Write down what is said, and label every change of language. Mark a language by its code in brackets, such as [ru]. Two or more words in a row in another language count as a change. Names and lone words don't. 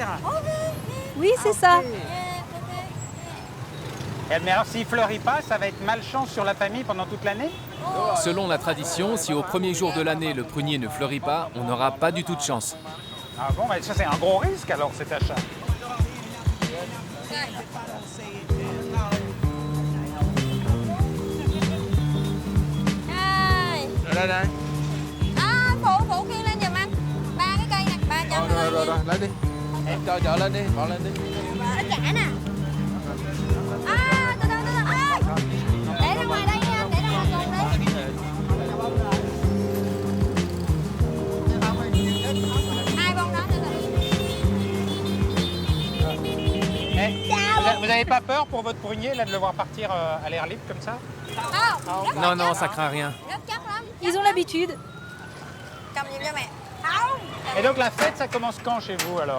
[fr] Oui, c'est ça. Mais alors s'il ne fleurit pas, ça va être malchance sur la famille pendant toute l'année? Selon la tradition, si au premier jour de l'année le prunier ne fleurit pas, on n'aura pas du tout de chance. Ah bon, ça c'est un gros risque alors cet achat. [vi] Phụ kêu lên giùm anh. 3 cái cây nè, 300. Rồi, lấy đi. Em cho chợ lên đi, bỏ lên đi. Ít trả nè. Từ từ. Để ra ngoài đây nha, để ra ngoài cùng đi. 2 bông đó từ [fr] Vous n'avez pas peur pour votre prunier là, de le voir partir à l'air libre comme ça? Non, non, ça craint rien. Ils ont l'habitude. Et donc la fête, ça commence quand chez vous alors?